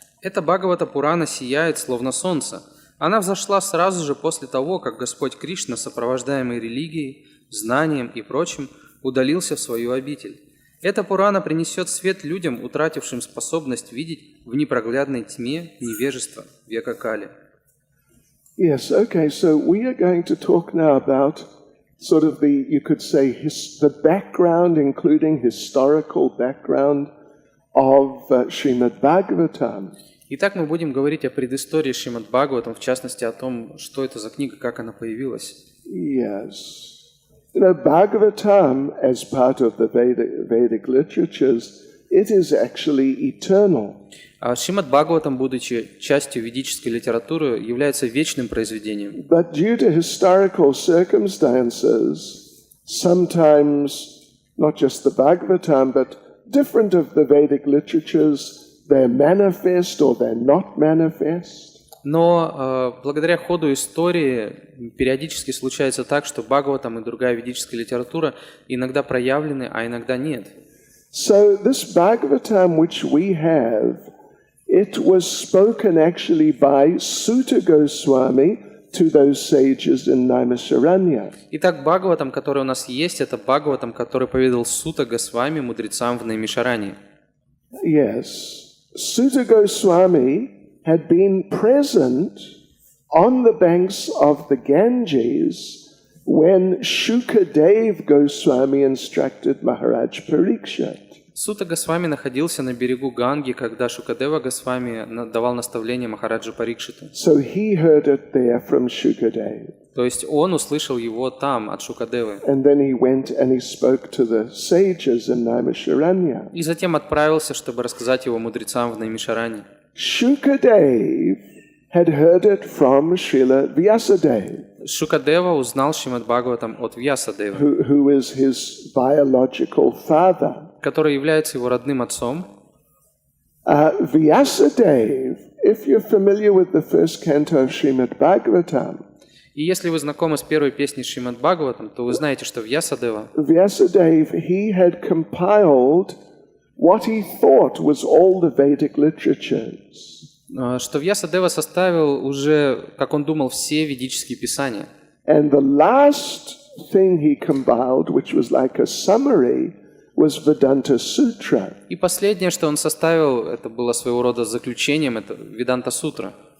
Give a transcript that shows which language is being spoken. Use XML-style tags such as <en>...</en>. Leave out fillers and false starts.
<ru>Эта Бхагавата Пурана сияет, словно солнце. Она взошла сразу же после того, как Господь Кришна, сопровождаемый религией, знанием и прочим, удалился в свою обитель. Эта Пурана принесет свет людям, утратившим способность видеть в непроглядной тьме невежества века Кали.</ru> <en>Yes, okay, so we are going to talk now about sort of you could say, the background, including historical background of Shrimad Bhagavatam.</en> <ru>Итак, мы будем говорить о предыстории Шримад Бхагаватам, в частности, о том, что это за книга, как она появилась.</ru> <en>Yes. You know, Bhagavatam, as part of the Vedic literatures, it is actually eternal.</en> <ru>А Шримад Бхагаватам, будучи частью ведической литературы, является вечным произведением.</ru> <en>But due to historical circumstances, sometimes not just the Bhagavatam, but different of the Vedic literatures, they're manifest or they're not manifest.</en> <ru>Но благодаря ходу истории периодически случается так, что Бхагаватам и другая ведическая литература иногда проявлены, а иногда нет.</ru> <en>So this Bhagavatam which we have, it was spoken actually by Sutta Goswami to those sages in Naimisharanya.</en> <ru>Итак, Бхагаватам, который у нас есть, это Бхагаватам, который поведал Сута Госвами мудрецам в Наймишаране.</ru> <en>Yes, Sutta Goswami had been present on the banks of the Ganges when Shukadev Goswami instructed Maharaj Parikshit.</en> <ru>Сута Госвами находился на берегу Ганги, когда Шукадева Госвами давал наставление Махараджу Парикшиту.</ru> <en>So he heard it there from Shukadev.</en> <ru>То есть он услышал его там, от Шукадевы.</ru> <en>And then he went and he spoke to the sages in Naimisharanya.</en> <ru>И затем отправился, чтобы рассказать его мудрецам в Наймишаране.</ru> <en>Shukadev had heard it from Srila Vyasadeva.</en> <ru>Шукадева узнал Шримад Бхагаватам от Вьясадевы,</ru> <en>who is his biological father.</en> <ru>который является его родным отцом.</ru> <en>Vyasadeva, if you're familiar with the first canto of Shrimad Bhagavatam,</en> <ru>И если вы знакомы с первой песней Шримад Бхагаватам, то вы знаете, что Вьясадева,</ru> <en>he had compiled what he thought was all the Vedic literatures.</en> <ru>что Вьясадева составил уже, как он думал, все ведические писания.</ru> <en>And the last thing he compiled, which was like a summary, was Vedanta Sutra.</en> <ru>И последнее, что он составил, это было своего рода заключением, это Веданта Сутра.</ru>